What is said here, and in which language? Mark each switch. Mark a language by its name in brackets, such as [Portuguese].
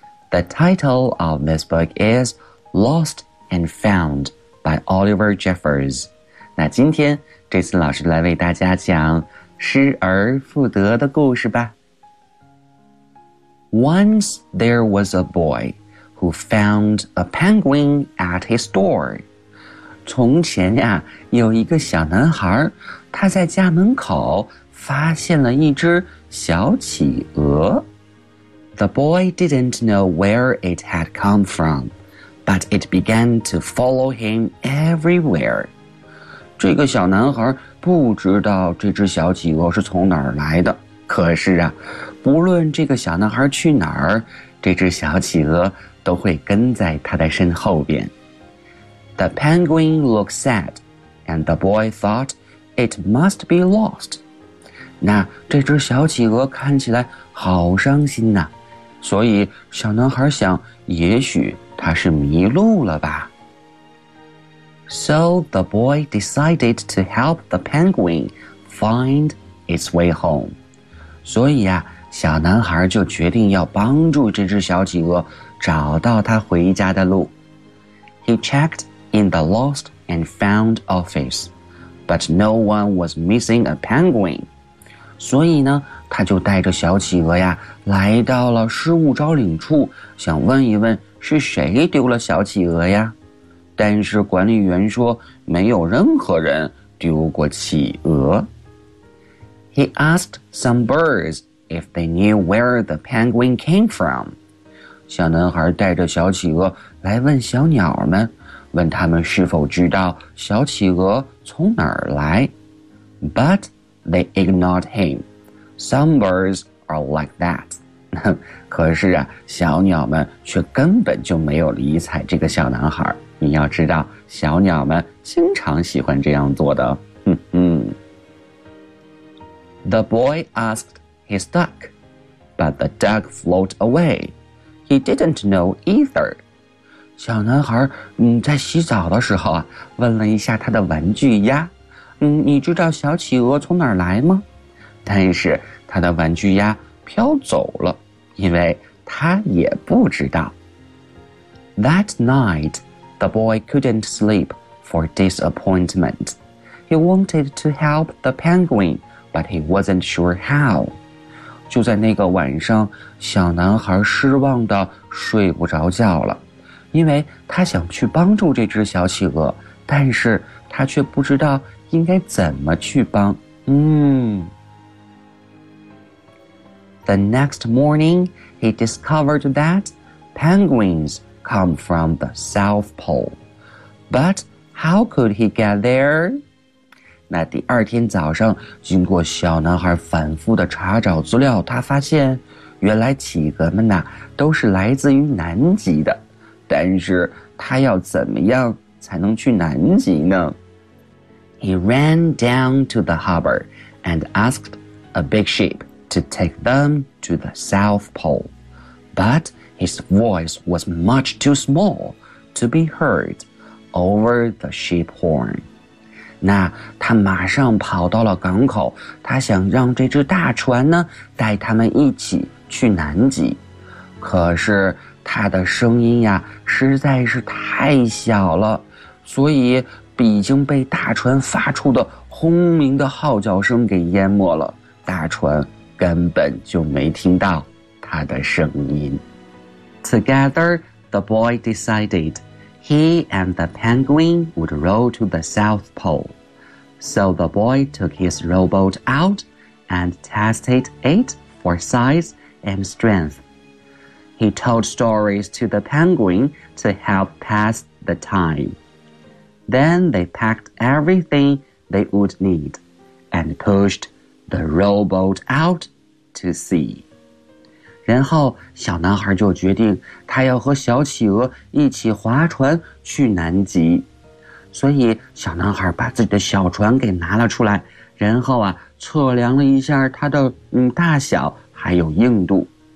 [English] The title of this book is Lost and Found by Oliver Jeffers. [Chinese] 那今天这次老师来为大家讲失而复得的故事吧。 [English] Once there was a boy who found a penguin at his door. [Chinese] 从前呀，有一个小男孩，他在家门口发现了一只小企鹅。 [English] The boy didn't know where it had come from. But it began to follow him everywhere. [Chinese] 这个小男孩不知道这只小企鹅是从哪儿来的。可是啊，不论这个小男孩去哪儿，这只小企鹅都会跟在他的身后边。 [English] The penguin looked sad, and the boy thought it must be lost. [Chinese] 那这只小企鹅看起来好伤心呐，所以小男孩想，也许他是迷路了吧。 [English] So the boy decided to help the penguin find its way home. [Chinese] 所以啊，小男孩就决定要帮助这只小企鹅找到他回家的路。 [English] He checked in the lost and found office, but no one was missing a penguin. [Chinese] 所以呢，他就带着小企鹅呀，来到了失物招领处，想问一问是谁丢了小企鹅呀？但是管理员说没有任何人丢过企鹅。 [English] He asked some birds if they knew where the penguin came from. [Chinese] 小男孩带着小企鹅来问小鸟们，问他们是否知道小企鹅从哪儿来。 [English] But they ignored him. Some birds are like that. [Chinese] 可是啊，小鸟们却根本就没有理睬这个小男孩。你要知道，小鸟们经常喜欢这样做的。 [English] The boy asked his duck, but the duck floated away. He didn't know either. [Chinese] 小男孩在洗澡的时候啊，问了一下他的玩具鸭，你知道小企鹅从哪儿来吗？但是他的玩具鸭飘走了，因为他也不知道。 [English] That night, the boy couldn't sleep for disappointment. He wanted to help the penguin, but he wasn't sure how. [Chinese] 就在那个晚上，小男孩失望地睡不着觉了，因为他想去帮助这只小企鹅，但是他却不知道应该怎么去帮。 [English] The next morning, he discovered that penguins come from the South Pole. But how could he get there? [Chinese] 那第二天早上，经过小男孩反复的查找资料，他发现原来企鹅们呐都是来自于南极的。但是他要怎么样才能去南极呢？ [English] He ran down to the harbor and asked a big ship. To take them to the South Pole. But his voice was much too small to be heard over the ship horn. [Chinese] 那他马上跑到了港口，他想让这只大船呢带他们一起去南极。可是他的声音呀实在是太小了，所以已经被大船发出的轰鸣的号角声给淹没了。大船根本就没听到他的声音。 [English] Together, the boy decided he and the penguin would row to the South Pole. So the boy took his rowboat out and tested it for size and strength. He told stories to the penguin to help pass the time. Then they packed everything they would need and pushed the rowboat outTo see. [Chinese] 然后小男孩就决定他要和小企鹅一起划船去南极。所以小男孩把自己的小船给拿了出来，然后啊测量了一下他的大小还有硬度。